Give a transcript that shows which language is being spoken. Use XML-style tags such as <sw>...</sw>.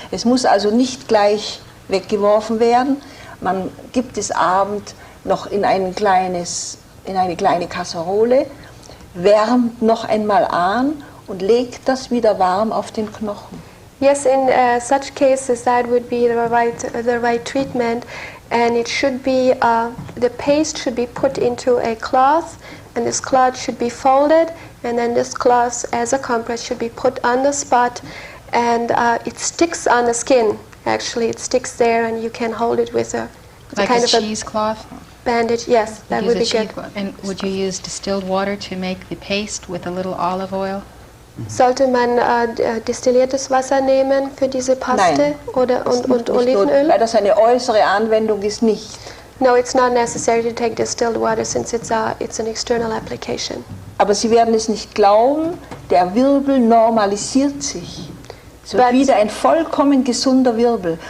<de>Es muss also nicht gleich weggeworfen werden. Man gibt es abends noch in eine kleine Kasserole, wärmt noch einmal an und legt das wieder warm auf den Knochen.</de> <en>Yes, in such cases that would be the right treatment, and it should be the paste should be put into a cloth, and this cloth should be folded, and then this cloth as a compress should be put on the spot, and it sticks on the skin. Actually, it sticks there, and you can hold it with a Like kind a of cheesecloth? bandage. Yes, that would be good. And would you use distilled water to make the paste with a little olive oil?</en> <de>Sollte man destilliertes Wasser nehmen für diese Paste? Nein, und Olivenöl? Weil das eine äußere Anwendung ist nicht.</de> <en>No, it's not necessary to take distilled water since it's an external application.</en> <de>Aber Sie werden es nicht glauben, der Wirbel normalisiert sich. Es wird wieder ein vollkommen gesunder Wirbel.</de>